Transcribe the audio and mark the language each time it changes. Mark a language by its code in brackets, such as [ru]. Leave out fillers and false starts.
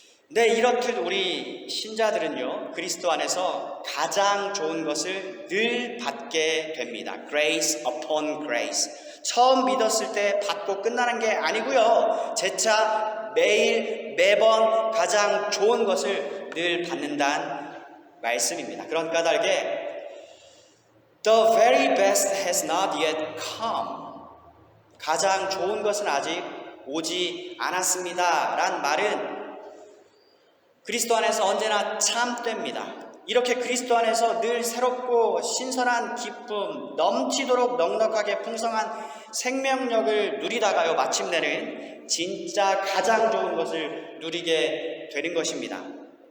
[ko] 네, 이렇듯 우리 신자들은요, 그리스도 안에서 가장 좋은 것을 늘 받게 됩니다. [en] Grace upon grace. [ko] 처음 믿었을 때 받고 끝나는 게 아니고요, 재차 매일 매번 가장 좋은 것을 늘 받는다는 말씀입니다. 그런 까닭에 The very best has not yet come. 가장 좋은 것은 아직 오지 않았습니다 란 말은 그리스도 안에서 언제나 참됩니다. 이렇게 그리스도 안에서 늘 새롭고 신선한 기쁨, 넘치도록 넉넉하게 풍성한 생명력을 누리다가요, 마침내는 진짜 가장 좋은 것을 누리게 되는 것입니다.